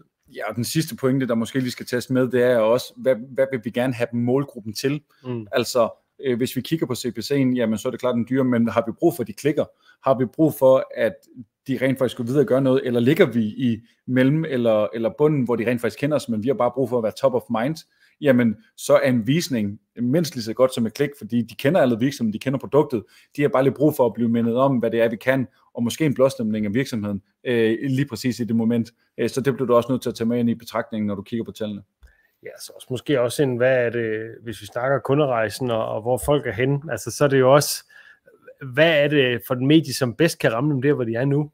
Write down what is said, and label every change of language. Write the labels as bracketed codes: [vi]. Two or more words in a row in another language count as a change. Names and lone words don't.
[da] Ja, og den sidste pointe, der måske lige skal tages med, det er også, hvad vil vi gerne have målgruppen til? Altså, hvis vi kigger på CPC'en, jamen så er det klart den dyre, men har vi brug for de klikker? Har vi brug for, at de rent faktisk går videre og gør noget, eller ligger vi i mellem eller bunden, hvor de rent faktisk kender os, men vi har bare brug for at være [en] top of mind? [da] Jamen, så er en visning mindst lige så godt som et klik, fordi de kender alle virksomheden, de kender produktet, de har bare lige brug for at blive mindet om, hvad det er, vi kan, og måske en blåstemning af virksomheden, lige præcis i det moment. Så det bliver du også nødt til at tage med ind i betragtningen, når du kigger på tallene. Ja, så også måske også hvad er det, hvis vi snakker kunderejsen og hvor folk er henne, altså så er det jo også, hvad er det for den medie, som bedst kan ramme dem der, hvor de er nu?